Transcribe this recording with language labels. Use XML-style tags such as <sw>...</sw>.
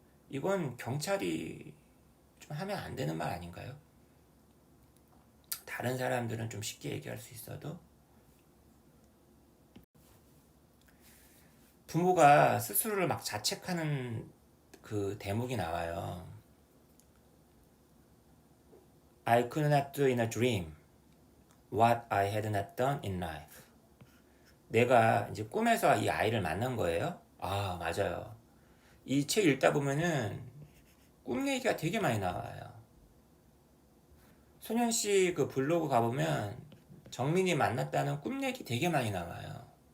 <ko>이건 경찰이 좀 하면 안 되는 말 아닌가요? 다른 사람들은 좀 쉽게 얘기할 수 있어도 부모가 스스로를 막 자책하는 그 대목이 나와요.</ko> <en>I could not do in a dream what I had not done in life.</en> <ko>내가 이제 꿈에서 이 아이를 만난 거예요. 아, 맞아요. 이 책 읽다 보면은 꿈 얘기가 되게 많이 나와요. 소년씨 그 블로그 가보면 정민이 만났다는 꿈 얘기 되게 많이 나와요.</ko>